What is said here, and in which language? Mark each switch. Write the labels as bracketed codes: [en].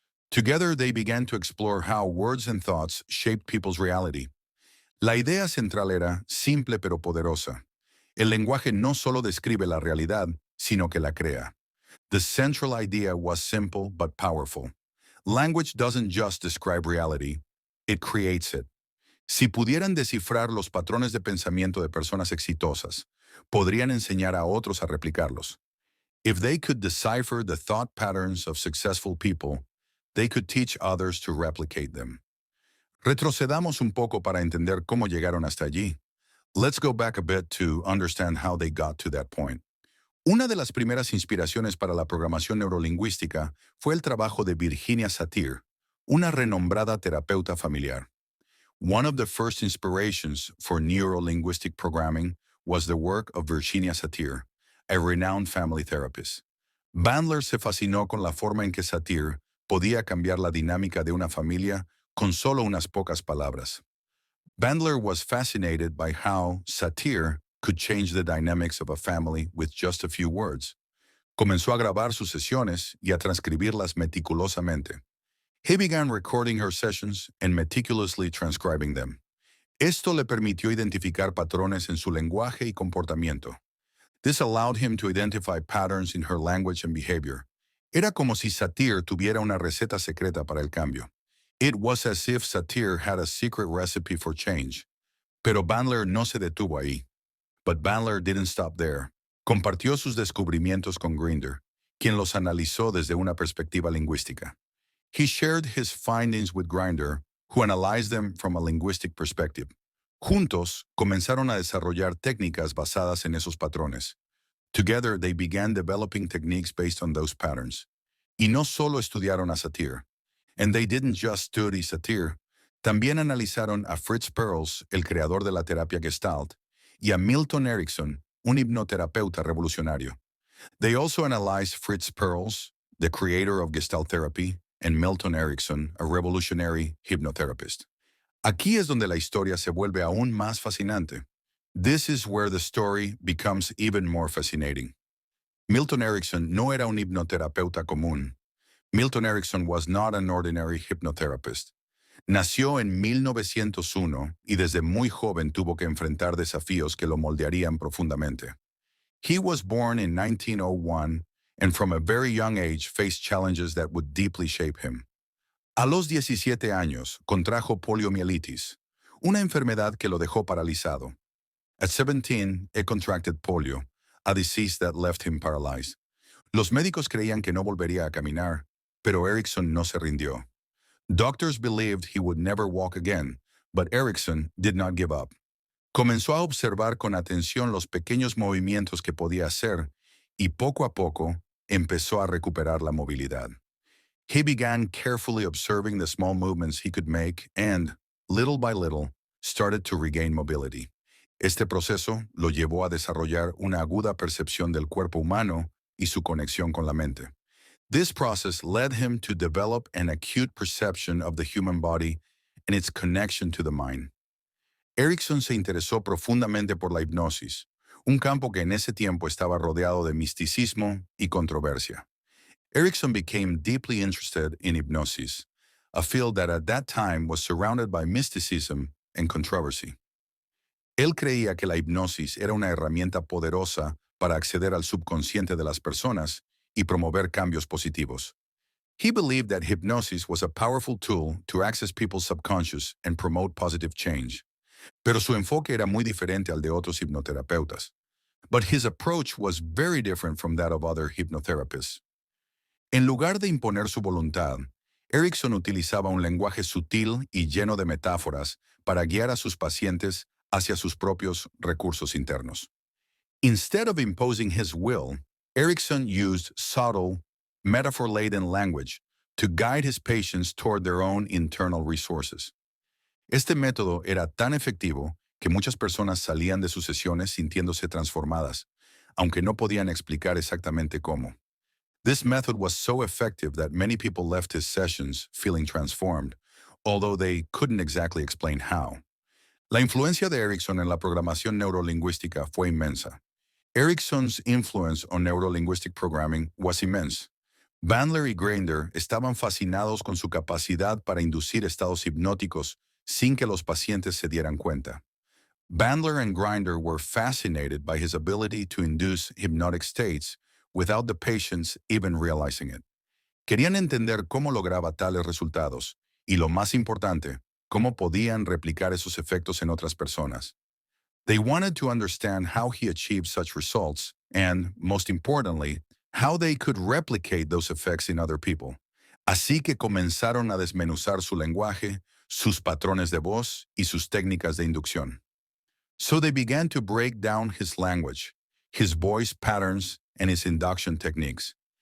[en] Together they began to explore how words and thoughts shaped people's reality. [es] La idea central era simple pero poderosa. El lenguaje no solo describe la realidad, sino que la crea. [en] The central idea was simple but powerful. Language doesn't just describe reality, it creates it. [es] Si pudieran descifrar los patrones de pensamiento de personas exitosas, podrían enseñar a otros a replicarlos. [en] If they could decipher the thought patterns of successful people, they could teach others to replicate them. [es] Retrocedamos un poco para entender cómo llegaron hasta allí. [en] Let's go back a bit to understand how they got to that point. [es] Una de las primeras inspiraciones para la programación neurolingüística fue el trabajo de Virginia Satir, una renombrada terapeuta familiar. [en] One of the first inspirations for neurolinguistic programming was the work of Virginia Satir, a renowned family therapist. [es] Bandler se fascinó con la forma en que Satir podía cambiar la dinámica de una familia con solo unas pocas palabras. [en] Bandler was fascinated by how Satir could change the dynamics of a family with just a few words. [es] Comenzó a grabar sus sesiones y a transcribirlas meticulosamente. [en] He began recording her sessions and meticulously transcribing them. [es] Esto le permitió identificar patrones en su lenguaje y comportamiento. [en] This allowed him to identify patterns in her language and behavior. [es] Era como si Satir tuviera una receta secreta para el cambio. [en] It was as if Satir had a secret recipe for change. [es] Pero Bandler no se detuvo ahí. [en] But Bandler didn't stop there. [es] Compartió sus descubrimientos con Grinder, quien los analizó desde una perspectiva lingüística. [en] He shared his findings with Grinder, who analyzed them from a linguistic perspective. [es] Juntos, comenzaron a desarrollar técnicas basadas en esos patrones. [en] Together, they began developing techniques based on those patterns. [es] Y no solo estudiaron a Satir. [en] And they didn't just study Satir. [es] También analizaron a Fritz Perls, el creador de la terapia Gestalt, y a Milton Erickson, un hipnoterapeuta revolucionario. [en] They also analyzed Fritz Perls, the creator of Gestalt therapy, and Milton Erickson, a revolutionary hypnotherapist. [es] Aquí es donde la historia se vuelve aún más fascinante. [en] This is where the story becomes even more fascinating. Milton Erickson no era un hipnoterapeuta común. Milton Erickson was not an ordinary hypnotherapist. [es] Nació en 1901 y desde muy joven tuvo que enfrentar desafíos que lo moldearían profundamente. [en] He was born in 1901 and from a very young age faced challenges that would deeply shape him. [es] A los 17 años contrajo poliomielitis, una enfermedad que lo dejó paralizado. [en] At 17, he contracted polio, a disease that left him paralyzed. [es] Los médicos creían que no volvería a caminar, pero Erickson no se rindió. [en] Doctors believed he would never walk again, but Erickson did not give up. [es] Comenzó a observar con atención los pequeños movimientos que podía hacer y poco a poco empezó a recuperar la movilidad. [en] He began carefully observing the small movements he could make and, little by little, started to regain mobility. [es] Este proceso lo llevó a desarrollar una aguda percepción del cuerpo humano y su conexión con la mente. [en] This process led him to develop an acute perception of the human body and its connection to the mind. [es] Erickson se interesó profundamente por la hipnosis, un campo que en ese tiempo estaba rodeado de misticismo y controversia. [en] Erickson became deeply interested in hypnosis, a field that at that time was surrounded by mysticism and controversy. [es] Él creía que la hipnosis era una herramienta poderosa para acceder al subconsciente de las personas y promover cambios positivos. [en] He believed that hypnosis was a powerful tool to access people's subconscious and promote positive change. [es] Pero su enfoque era muy diferente al de otros hipnoterapeutas. [en] But his approach was very different from that of other hypnotherapists. [es] En lugar de imponer su voluntad, Erickson utilizaba un lenguaje sutil y lleno de metáforas para guiar a sus pacientes hacia sus propios recursos internos. [en] Instead of imposing his will, Erickson used subtle, metaphor-laden language to guide his patients toward their own internal resources. [es] Este método era tan efectivo que muchas personas salían de sus sesiones sintiéndose transformadas, aunque no podían explicar exactamente cómo. [en] This method was so effective that many people left his sessions feeling transformed, although they couldn't exactly explain how. [es] La influencia de Erickson en la programación neurolingüística fue inmensa. [en] Erickson's influence on neurolinguistic programming was immense. [es] Bandler y Grinder estaban fascinados con su capacidad para inducir estados hipnóticos sin que los pacientes se dieran cuenta. [en] Bandler and Grinder were fascinated by his ability to induce hypnotic states without the patients even realizing it. [es] Querían entender cómo lograba tales resultados y, lo más importante, cómo podían replicar esos efectos en otras personas. [en] They wanted to understand how he achieved such results and, most importantly, how they could replicate those effects in other people. [es] Así que comenzaron a desmenuzar su lenguaje, sus patrones de voz y sus técnicas de inducción. [en] So they began to break down his language, his voice patterns, and his induction techniques.